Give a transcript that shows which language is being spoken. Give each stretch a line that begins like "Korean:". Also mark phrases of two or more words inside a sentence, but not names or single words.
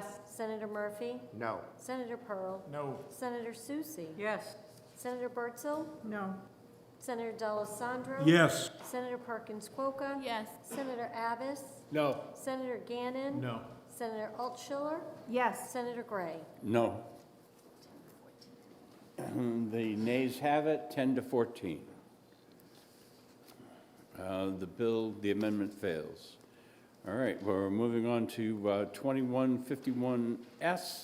English: Senator Murphy? No. Senator Pearl? No. Senator Susie? Yes. Senator Bertzel? No. Senator D'Alessandro? Yes. Senator Perkins Quokka? Yes. Senator Abbas? No. Senator Gannon? No. Senator Altschiller? Yes. Senator Gray? No. The nays have it, 10 to 14. The amendment fails. All right, we're moving on to 2151S.